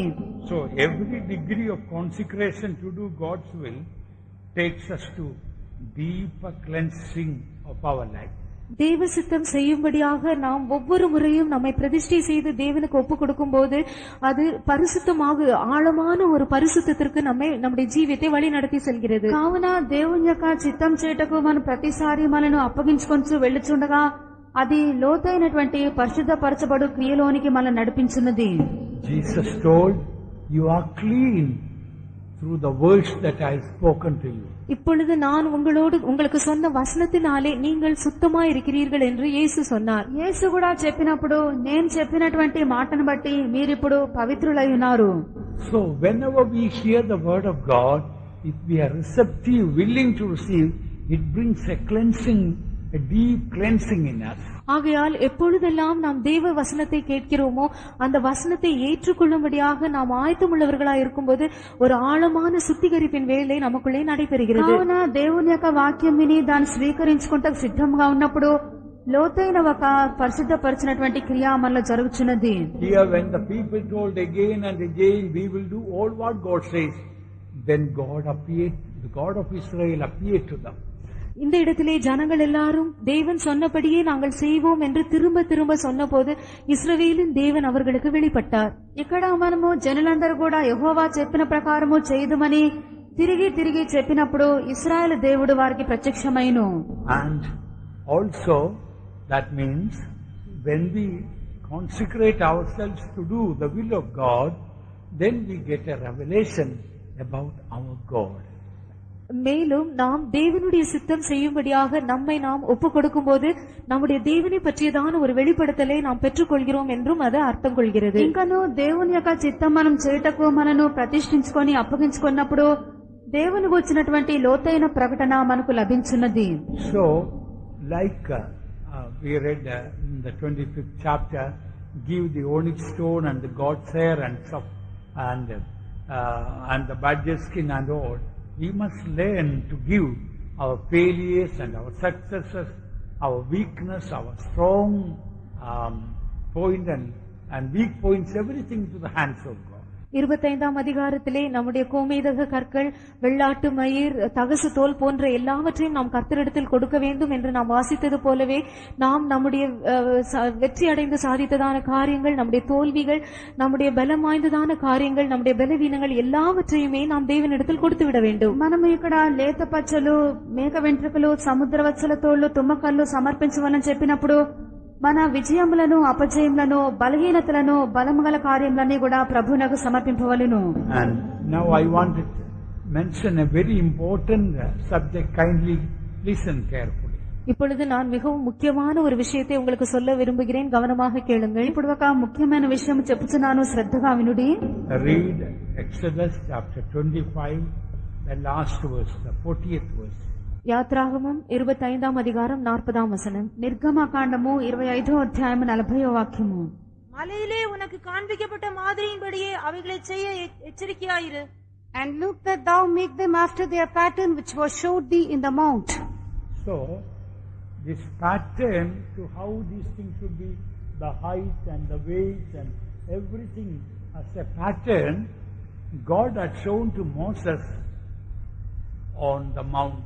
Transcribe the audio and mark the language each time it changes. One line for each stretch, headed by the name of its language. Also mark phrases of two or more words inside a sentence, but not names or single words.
English: So every degree of consecration to do God's will takes us to deeper cleansing of our life.
Tamil: தேவ சித்தம் செய்யும்படியாக நாம் ஒவ்வொரு முறையும் நம்மை பிரதிஷ்டை செய்து தேவனுக்கு ஒப்புக் கொடுக்கும் போது அது பரிசுத்தமாக ஆழமான ஒரு பரிசுத்தத்திற்கு நம்முடைய ஜீவியத்தை வழி நடத்தி செல்கிறது.
Telugu: కావున దేవుని యొక్క చిత్తం చేయుటకు మనం ప్రతిసారి మనను అప్పగించుకొంచు వెళ్ళుచుండగా అది లోతైనటువంటి పరిశుద్ధపరచబడు క్రియలోనికి మనం నడిపించున్నది.
English: Jesus told, you are clean through the words that I have spoken to you.
Tamil: இப்பொழுது நான் உங்களுக்கு சொன்ன வசனத்தினாலே நீங்கள் சுத்தமாய் இருக்கிறீர்கள் என்று இயேசு சொன்னார்.
Telugu: యేసు కూడా చెప్పినప్పుడు నేను చెప్పినటువంటి మాటను బట్టి మీరిప్పుడు పవిత్రులై ఉన్నారు.
English: So whenever we hear the word of God, if we are receptive, willing to receive, it brings a cleansing, a deep cleansing in us.
Tamil: ஆகையால் எப்பொழுதெல்லாம் நாம் தேவ வசனத்தை கேட்கிறோமோ அந்த வசனத்தை ஏற்றுக்கொள்ளும்படியாக நாம் ஆயத்தமுள்ளவர்களாய் இருக்கும்போது ஒரு ஆழமான சுத்திகரிப்பின் வேலை நமக்குள்ளே நடைபெறுகிறது.
Telugu: కావున దేవుని యొక్క వాక్యం విని దాన్ని స్వీకరించుకుంటూ సిద్ధంగా ఉన్నప్పుడు లోతైన ఒక పరిశుద్ధపరిచినటువంటి క్రియ మనలో జరుగుతున్నది.
English: Here when the people told again and again, we will do all what God says, then God appeared, the God of Israel appeared to them.
Tamil: இந்த இடத்திலே ஜனங்கள் எல்லாரும் தேவன் சொன்னபடியே நாங்கள் செய்வோம் என்று திரும்ப சொன்னபோது இஸ்ரவேலின் தேவன் அவர்களுக்கு வெளிப்பட்டார்.
Telugu: ఇక్కడ మనము జనులందరూ కూడా యెహోవా చెప్పిన ప్రకారము చేయుదుమని తిరిగి చెప్పినప్పుడు ఇశ్రాయేలు దేవుడు వారికి ప్రత్యక్షమైను.
English: And also that means when we consecrate ourselves to do the will of God, then we get a revelation about our God.
Tamil: மேலும் நாம் தேவனுடைய சித்தம் செய்யும்படியாக நம்மை நாம் ஒப்புக் கொடுக்கும் போது நம்முடைய தேவனை பற்றியதான ஒரு வெளிப்படுத்தலை நாம் பெற்றுக்கொள்கிறோம் என்றும் அது அர்த்தம் கொள்கிறது.
Telugu: ఇంకను దేవుని యొక్క చిత్తం మనం చేయుటకు మనను ప్రతిష్ఠించుకొని అప్పగించుకున్నప్పుడు దేవునికి వచ్చినటువంటి లోతైన ప్రకటన మనకు లభించున్నది.
English: So like we read in the 25th chapter, give the onyx stone and the god's hair and the badger skin and all. We must learn to give our failures and our successes, our weakness, our strong point and weak points, everything to the hands of God.
Tamil: 25ஆம் அதிகாரத்திலே நம்முடைய கோமேதக கற்கள், வெள்ளாட்டு மயிர், தகசு தோல் போன்ற எல்லாவற்றையும் நாம் கர்த்தரிடத்தில் கொடுக்க வேண்டும் என்று நாம் வாசித்தது போலவே நாம் நம்முடைய வெற்றி அடைந்து சாதித்ததான காரியங்கள், நம்முடைய தோல்விகள், நம்முடைய பலம் வாய்ந்ததான காரியங்கள், நம்முடைய பலவீனங்கள் எல்லாவற்றையுமே நாம் தேவனிடத்தில் கொடுத்து விட வேண்டும்.
Telugu: మనము ఇక్కడ లేత పచ్చలు, మేక వెంట్రుకలు, సముద్రవత్సల తోళ్లు, తుమ్మకళ్ళు సమర్పించవలని చెప్పినప్పుడు మన విజయములను, అపజయములను, బలహీనతలను, బలముగల కార్యములన్నీ కూడా ప్రభువునకు సమర్పింపవలెను.
English: And now I want to mention a very important subject. Kindly listen carefully.
Tamil: இப்பொழுது நான் மிகவும் முக்கியமான ஒரு விஷயத்தை உங்களுக்கு சொல்ல விரும்புகிறேன். கவனமாக கேளுங்கள்.
Telugu: ఇప్పుడు ఒక ముఖ్యమైన విషయం చెప్పుచున్నాను, శ్రద్ధగా వినుడి.
English: Read Exodus chapter 25, the last verse, the 40th verse.
Tamil: யாத்ராகமம் 25ஆம் அதிகாரம் 40ஆம் வசனம்.
Telugu: నిర్గమకాండము 25వ అధ్యాయం 40వ వాక్యము.
Tamil: மலையிலே உனக்கு காண்பிக்கப்பட்ட மாதிரியின்படியே அவைகளை செய்ய எச்சரிக்கையாயிரு.
English: And look that thou make them after their pattern which was showed thee in the mount. So, this pattern to how these things should be, the height and the weight and everything as a pattern, God had shown to Moses on the mountain.